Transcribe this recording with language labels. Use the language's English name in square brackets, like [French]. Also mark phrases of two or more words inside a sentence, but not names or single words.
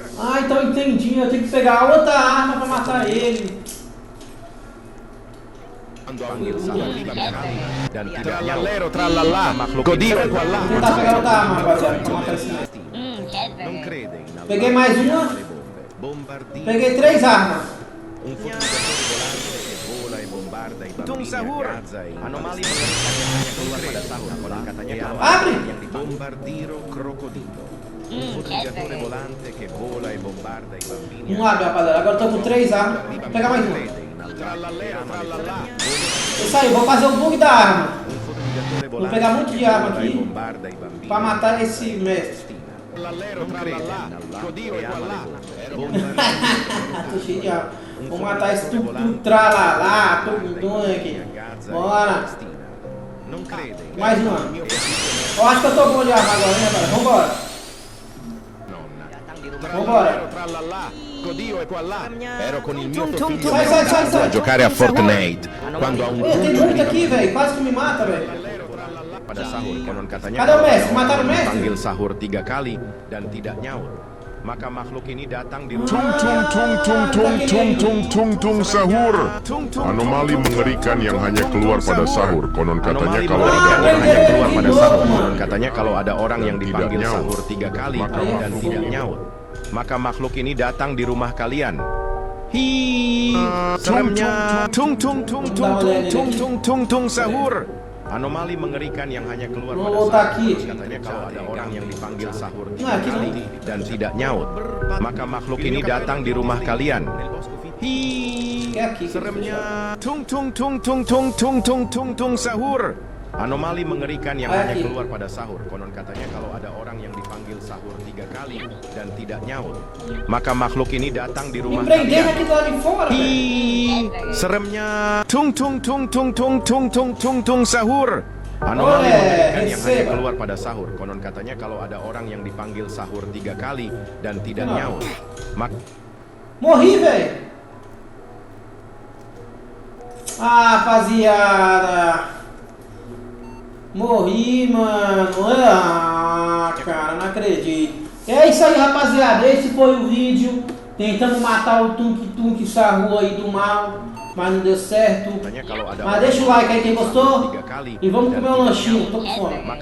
[Portuguese] Ah, então entendi. Eu tenho que pegar outra arma pra matar ele. [Indonesian] panggil sahur 3 kali dan tidak nyaut. [Italian] Trallallero, trallallà. [Indonesian] Makhluk [Italian] Dio è qua là. [Portuguese] Vou tentar pegar outra arma, rapaziada, pra matar esse. [Italian] Non cheeseburger. crede in Allah. [Portuguese] Peguei mais uma. [Italian] Le bombe. Bombardino. [Portuguese] Peguei 3 armas. [Italian] Un fortificatore volante che vola e bombarda i bambini [Indonesian] sahur. [Italian] a Gaza e in [Indonesian] Anomali mengerikan yang hanya keluar pada sahur. Konon katanya kalau [Italian] Apri. [Indonesian] yang di bombardiro crocodilo. [Italian] Un fortificatore volante che vola e bombarda i bambini [Portuguese] Um abre, rapaziada. Agora eu tô com 3 armas. Vou pegar mais uma. [Italian] crede in Allah. Trallallero, trallallà. [Portuguese] Isso aí, vou fazer o bug da arma. [Italian] Un fortificatore [Portuguese] Vou pegar muito de arma [Italian] vola e [Portuguese] aqui [Italian] bombarda i bambini [Portuguese] pra matar esse mestre. [Italian] Trallallero, trallallà, Dio è qua là. [Portuguese] Tô cheio de água. Vou matar esse tudo tralalá, tudo aqui. Bora. [Italian] Non crede. [Portuguese] Mais uma. Eu acho que eu tô bom de arma agora, né, cara? Vambora. Vambora. [Italian] Trallallà, Dio è qua là. Ero con il mio figlio [Portuguese] Sai, sai, sai, sai. [Italian] a giocare a Fortnite. Quando a un [Portuguese] Tem muito aqui, velho. Quase que me mata, velho. [Indonesian] Pada sahur konon katanya Ada kalau Messi, ada mataram orang yang Messi. dipanggil sahur 3 kali dan tidak nyaut, maka makhluk ini datang di Tung tung tung tung tung tung tung tung tung sahur. Anomali mengerikan yang hanya keluar pada sahur. Konon katanya Anomali kalau mengerikan ada yang orang hanya yang keluar pada Hidup. sahur. Konon katanya kalau ada orang yang Dan dipanggil tidak nyaut, sahur 3 kali maka dan makhluk tidak ini nyaut, maka makhluk ini datang di rumah kalian. Hi, seremnya tung tung tung tung tung tung tung tung tung sahur. Anomali mengerikan yang hanya keluar pada Oh, sahur. taki. Katanya kalau ada orang yang dipanggil sahur 3 Nah, gitu. kali dan tidak nyaut, maka makhluk ini datang di rumah kalian. Hi, seremnya tung tung tung tung tung tung tung tung tung sahur. Anomali mengerikan yang hanya keluar pada sahur. Konon katanya kalau ada orang yang dipanggil sahur 3 kali dan tidak nyaut, maka makhluk ini datang di [Portuguese] Me [Indonesian] rumah [Portuguese] prender [Indonesian] kalian. [Portuguese] aqui do lado de fora, velho. [Indonesian] Hi, seremnya tung tung tung tung tung tung tung tung tung sahur. Anomali Oleh, mengerikan yang hanya [Portuguese] receba. [Indonesian] keluar pada sahur. Konon katanya kalau ada orang yang dipanggil sahur 3 kali dan tidak Kenapa? nyaut, maka [Portuguese] Morri, velho. Ah, rapaziada. Morri, mano. Ah, cara, não acredito. É isso aí, rapaziada. Esse foi o vídeo. Tentando matar o Tunk Tunk Sahur aí do mal. Mas não deu certo. [Indonesian] katanya kalau ada [Portuguese] Mas [Indonesian] orang [Portuguese] deixa o [Indonesian] yang [Portuguese] like aí quem [Indonesian] dipanggil sahur [Portuguese] gostou. [Indonesian] 3 kali [Portuguese] E vamos [Indonesian] dan [Portuguese] comer um [Indonesian] tidak [Portuguese] lanchinho. [Indonesian] nyaut, [Portuguese] Tô com fome. [Indonesian] maka